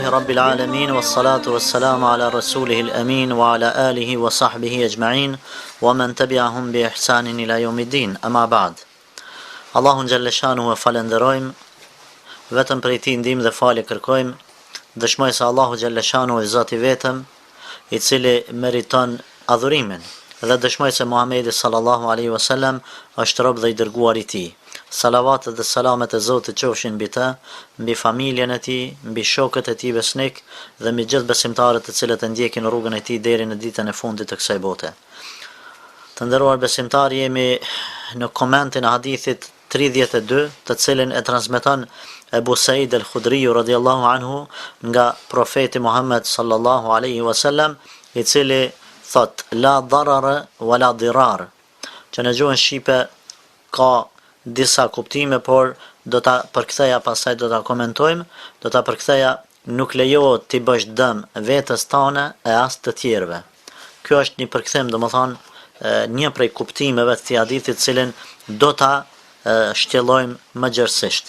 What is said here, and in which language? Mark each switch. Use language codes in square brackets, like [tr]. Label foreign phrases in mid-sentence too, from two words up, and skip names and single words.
[ar] رب العالمين والصلاة والسلام على رسوله الأمين وعلى آله وصحبه أجمعين ومن تبعهم بإحسان إلى يوم الدين. أما بعد. [sq] Allahun [ar] جل شأنه [sq] falenderojm, vetëm prej tij ndihmë dhe falje kërkojm. Dëshmoj se Allahu [ar] جل شأنه [sq] është Zoti vetëm, i cili meriton adhurimin, dhe dëshmoj se Muhamedi [ar] صلى الله عليه وسلم [sq] është rob dhe i dërguar i tij. Salavatet dhe salamet e Zotit qofshin mbi të, mbi familjen e tij, mbi shokët e tij besnik dhe mbi gjithë besimtarët të cilët e ndjekin rrugën e tij deri në ditën e fundit të kësaj bote. Të nderuar besimtarë, jemi në komentin e hadithit 32, të cilin e transmeton Ebu Said al-Khudri [ar] رضي الله عنه [sq] nga profeti Muhammed [ar] صلى الله عليه وسلم, [sq] i cili thot: [ar] لا ضرر ولا ضرار, [sq] që në gjuhën shqipe ka disa kuptime, por do ta përktheja pastaj, do ta komentojmë, do ta përktheja: nuk lejohet ti bësh dëm vetes tane e as të tjerëve. Kjo është një përkthim, domethënë një prej kuptimeve të hadithit, cilin do ta shtjellojmë më gjerësisht.